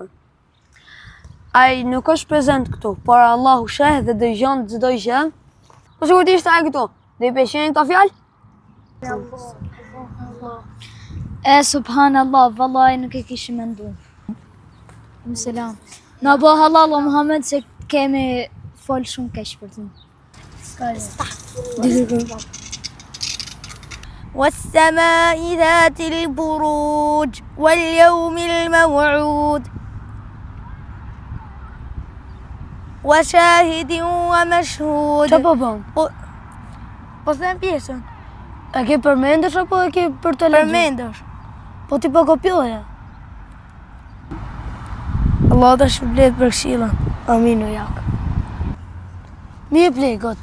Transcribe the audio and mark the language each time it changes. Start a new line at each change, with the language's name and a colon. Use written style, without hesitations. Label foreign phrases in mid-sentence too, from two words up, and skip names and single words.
Albanian: Ai nuk është prezent këtu, por Allahu sheh dhe dëgjon çdo gjë. Po sigurisht ishte ai këtu. Dhe I peshin këto fjalë?
Arabic: سبحان الله والله
Albanian: nuk e kishim menduar. Selam. Na bo halal o Muhammed se kemi fol shumë keq për ty.
Arabic: والسماء ذات البروج واليوم الموعود وشاهد ومشهود.
Albanian: Qa po bën? Po them pjesën. E ke përmendesh apo e ke për të lexuar? Përmendesh. Po ti po kopjoje. Allah të shpërblet për këshillën. Amin o jak. Mi e plekot.